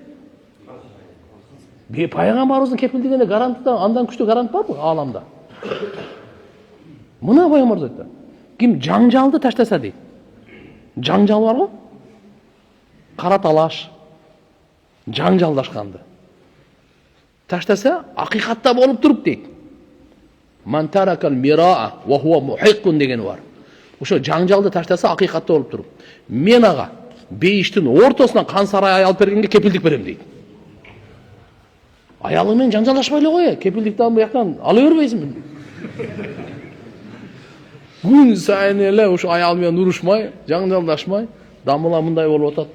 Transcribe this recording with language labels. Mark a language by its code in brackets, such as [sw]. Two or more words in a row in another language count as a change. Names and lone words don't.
[ky] Пайгамбарыбыздын кепилдигине гарантта, андан күчтүү гарант барбы ааламда? Мына пайгамбар айтты. Ким жаңжалды таштаса дейт. Жаңжал бар го? Кара талаш, жаңжалдашканды таштаса, акыйкатта болуп туруп дейт. [ar] من ترك المراء وهو محق [ky] деген бар. Ошо жаңжалды таштаса, акыйкатта болуп туруп. Мен ага бейиштин ортосунан кан сарай алып бергенге кепилдик берем дейт. Аялың менен жаңжалдашпай эле кой, кепилдикти алып бияктан ала бербейсиңби? Күн сайын эле ушу аял менен урушмай, жаңжалдашмай, дамыла мындай болуп атат.